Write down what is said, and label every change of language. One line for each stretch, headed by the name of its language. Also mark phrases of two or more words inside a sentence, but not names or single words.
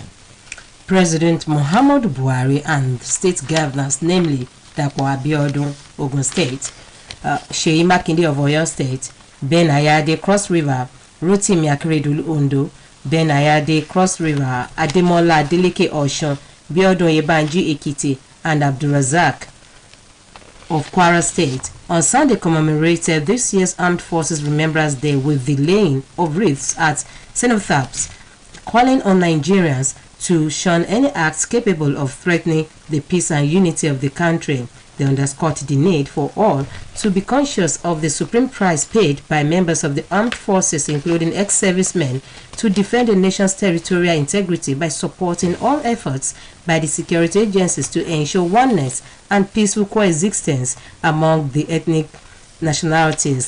English: President Muhammadu Buhari and state governors, namely Dapo Abiodun, Ogun State, Seyi Makinde of Oyo State, Ben Ayade, Cross River, Rotimi Akeredolu, Ondo, Ben Ayade, Cross River, Ademola Adeleke, Osun, Biodun Yebanji, Ekiti, and Abdulrazak of Kwara State on Sunday commemorated this year's Armed Forces Remembrance Day with the laying of wreaths at cenotaphs, calling on Nigerians to shun any acts capable of threatening the peace and unity of the country. They underscored the need for all to be conscious of the supreme price paid by members of the armed forces, including ex-servicemen, to defend the nation's territorial integrity by supporting all efforts by the security agencies to ensure oneness and peaceful coexistence among the ethnic nationalities.